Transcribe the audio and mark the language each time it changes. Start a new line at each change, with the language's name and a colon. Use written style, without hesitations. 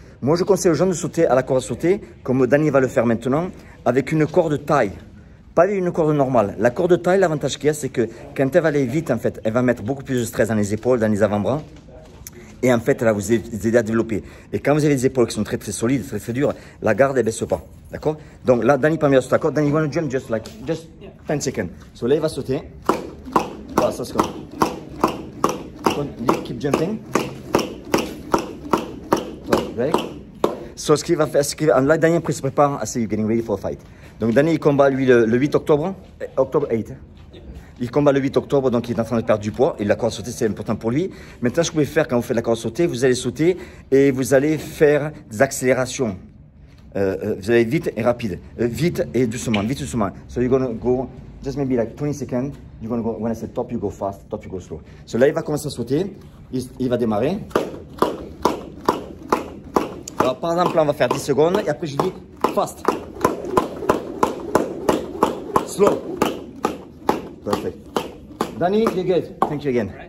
French: Moi je conseille aux gens de sauter à la corde à sauter, comme Danny va le faire maintenant, avec une corde taille. Pas avec une corde normale. La corde taille, l'avantage qu'il y a, c'est que quand elle va aller vite, en fait, elle va mettre beaucoup plus de stress dans les épaules, dans les avant-bras. Et en fait, elle va vous aider à développer. Et quand vous avez des épaules qui sont très très solides, très très dures, la garde, elle ne baisse pas. D'accord? Donc là, Danny peut me sur la corde.
English: Danny, you want to jump just 10 seconds.
French: So là, il va sauter. Voilà, ça c'est comme.
English: Keep jumping. Right?
French: So ce qu'il va faire, là, Danny après se prépare à
English: you getting ready for a fight.
French: Donc Danny, il combat lui le 8 octobre. Octobre 8. Il combat le 8 octobre, donc il est en train de perdre du poids. Et la corde à sauter, c'est important pour lui. Maintenant, ce que vous pouvez faire quand vous faites la corde à sauter, vous allez sauter et vous allez faire des accélérations. Vous allez vite et rapide. Vite et doucement, vite et doucement.
English: So you're going to go, just maybe like 20 seconds. You're going to go, when I say top, you go fast, top, you go slow.
French: So là, il va commencer à sauter. Il va démarrer. Alors, par exemple, là, on va faire 10 secondes. Et après, je dis fast.
English: Slow. Perfect. Danny, you're good. Thank you again.